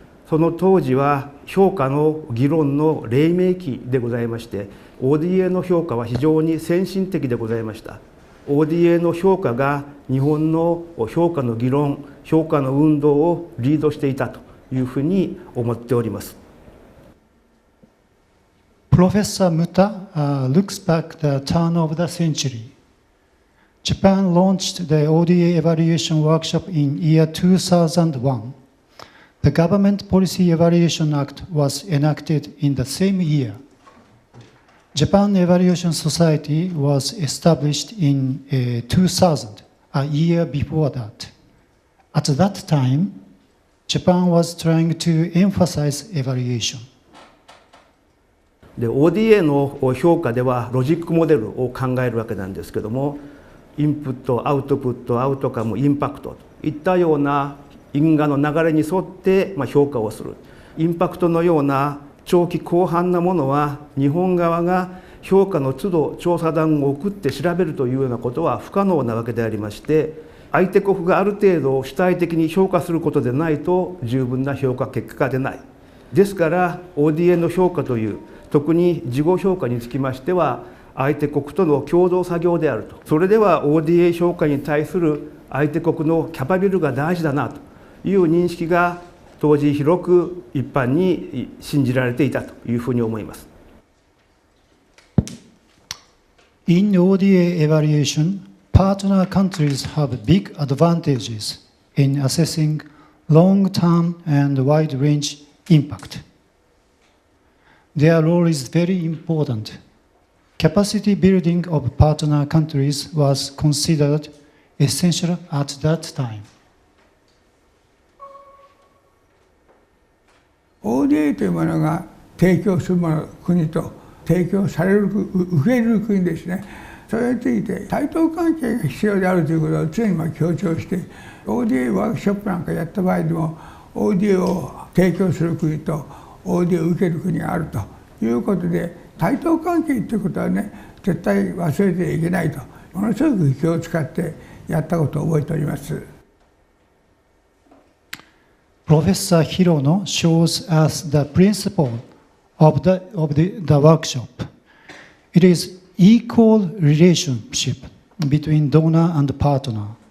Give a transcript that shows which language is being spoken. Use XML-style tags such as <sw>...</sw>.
<ja>その当時は評価の議論の黎明期でございまして ODA の評価は非常に先進的でございました。 ODA の評価が日本の評価の議論、評価の運動をリードしていたというふうに思っております。</ja> <en>Professor Muta looks back the turn of the century. Japan launched the ODA Evaluation Workshop in year 2001. The Government Policy Evaluation Act was enacted in the same year. Japan Evaluation Society was established in 2000, a year before that. At that time, Japan was trying to emphasize evaluation.</en> <ja>で ODA の評価ではロジックモデルを考えるわけなんですけども、インプット、アウトプット、アウトカム、インパクトといったような因果の流れに沿って評価をする。インパクトのような長期広範なものは日本側が評価の都度調査団を送って調べるというようなことは不可能なわけでありまして、相手国がある程度主体的に評価することでないと十分な評価結果が出ない。ですから ODA の評価という特に事後評価につきましては相手国との共同作業であると。それでは ODA 評価に対する相手国のキャパビルが大事だなという認識が当時広く一般に信じられていたというふうに思います。</ja> <en>In ODA evaluation, partner countries have big advantages in assessing long-term and wide-range impact. Their role is very important. Capacity building of partner countries was considered essential at that time.</en> <ja>ODA というものが提供するもの国と提供される受け入れる国ですね。それについて対等関係が必要であるということを常に強調して ODA ワークショップなんかやった場合でも ODA を提供する国と ODA を受ける国があるということで対等関係ということはね絶対忘れてはいけないとものすごく気を使ってやったことを覚えております。</ja> <en>Professor Hirono shows us the principle of the workshop. It is equal relationship between donor and partner.</en>